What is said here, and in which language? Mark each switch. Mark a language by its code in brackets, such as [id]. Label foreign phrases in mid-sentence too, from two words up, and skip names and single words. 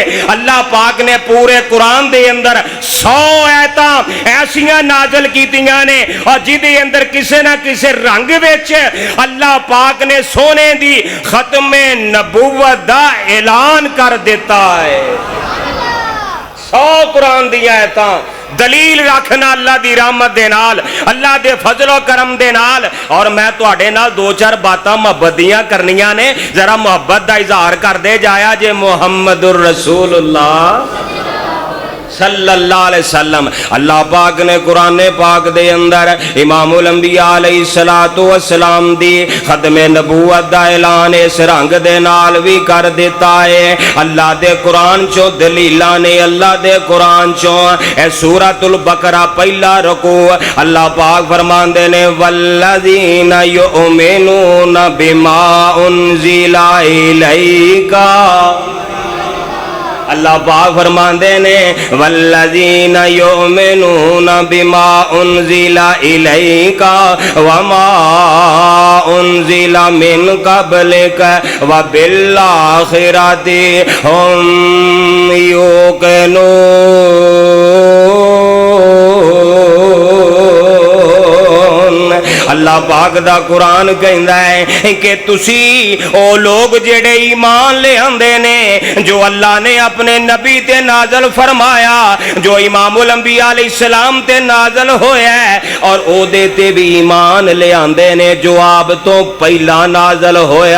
[pa] اللہ پاک نے پورے قرآن دے اندر 100 آیتاں ایسیاں نازل کیتیاں نے اور جیہدے اندر کسے نہ کسے رنگ وچ اللہ پاک نے سونے دی ختم نبوت دا اعلان کر دیتا ہے. 100 قرآن دی آیتاں دلیل رکھنا اللہ دی رحمت دے نال، اللہ دے فضل و کرم دے نال. اور میں تُہاڈے نال 2-4 باتاں محبت دیاں کرنیاں نے، ذرا محبت دا اظہار کردے جایا جے. [ar] محمد رسول الله صلى الله عليه وسلم. [pa] اللہ پاک نے قرآن پاک دے اندر [ar] إمام الأنبياء عليه الصلاة والسلام [pa] دی ختم نبوت دا اعلان اس رنگ دے نال بھی کر دتا ہے. اللہ دے قرآن چوں دلیلاں نے، اللہ دے قرآن چوں اے سورۃ البقرہ پہلا رکوع اللہ پاک فرماندے نے [ar] والذين يؤمنون بما أنزل إليك. [pa] اللہ پاک فرماندے نے [ar] والذين يؤمنون بما أنزل إليك وما أنزل من قبلك وبالآخرة هم يوقنون. [pa] اللہ پاک دا قرآن کہندا ہے کہ تُسی او لوگ جیہڑے ایمان لے آندے نے، جو اللہ نے اپنے نبی تے نازل فرمایا، جو [ar] إمام الأنبياء عليه السلام [pa] تے نازل ہویا ہے، اور اودے تے بھی ایمان لے آندے نے جو آپ تو پہلاں نازل ہویا.